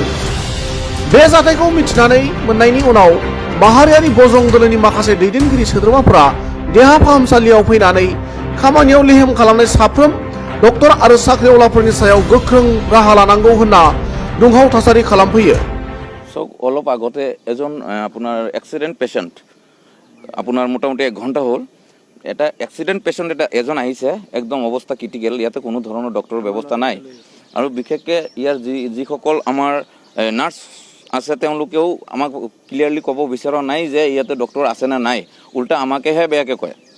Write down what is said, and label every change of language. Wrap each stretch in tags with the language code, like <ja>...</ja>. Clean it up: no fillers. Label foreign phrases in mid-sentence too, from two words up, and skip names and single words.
<brx>बे जाथायखौ मिथिनानै मोननायनि उनाव माहारियारि बजरं दलोनि माखासे दैदेनगिरि सोद्रोमाफोरा देहा फाहामसालियाव फैनानै खामानियाव लेहेम खालामनाय साफ्रोम डक्टर आरो साख्रिआवलाफोरनि सायाव गोख्रों राहा लानांगौ होनना दुंहाव थासारि खालामफैयो।</brx> <as>অলপ আগতে এজন আপোনাৰ</as> <en>accident patient</en> <as>আপোনাৰ মোটামুটি 1 ঘণ্টা হ'ল এটা</as> <en>accident patient</en> <as>এজন আহিছে একদম অৱস্থা ক্ৰিটিকেল ইয়াতে কোনো ধৰণৰ ডক্টৰৰ ব্যৱস্থা নাই আৰু বিশেষকৈ ইয়াৰ যিসকল আমাৰ নাৰ্ছ আছে তেওঁলোকেও আমাক ক্লিয়াৰলি ক'ব বিচৰা নাই যে ইয়াতে ডক্টৰ আছে না নাই উল্টা আমাকেহে বেয়াকৈ কয়।</as>